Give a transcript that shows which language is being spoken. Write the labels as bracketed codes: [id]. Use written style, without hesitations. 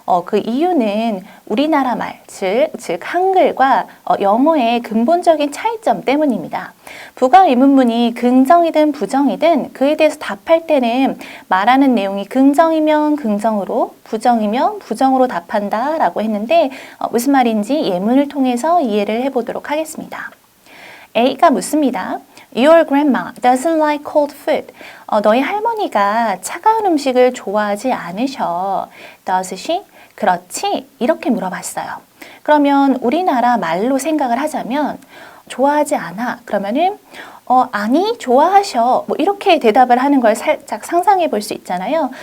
[ko] 그 이유는 우리나라 말, 즉 한글과 영어의 근본적인 차이점 때문입니다. 부가 의문문이 긍정이든 부정이든 그에 대해서 답할 때는 말하는 내용이 긍정이면 긍정으로, 부정이면 부정으로 답한다 라고 했는데 무슨 말인지 예문을 통해서 이해를 해보도록 하겠습니다. A가 묻습니다. [en] Your grandma doesn't like cold food. [ko] 너희 할머니가 차가운 음식을 좋아하지 않으셔. [en] Does she? [ko] 그렇지? 이렇게 물어봤어요. 그러면 우리나라 말로 생각을 하자면 좋아하지 않아. 그러면은 아니 좋아하셔 뭐 이렇게 대답을 하는 걸 살짝 상상해 볼 수 있잖아요.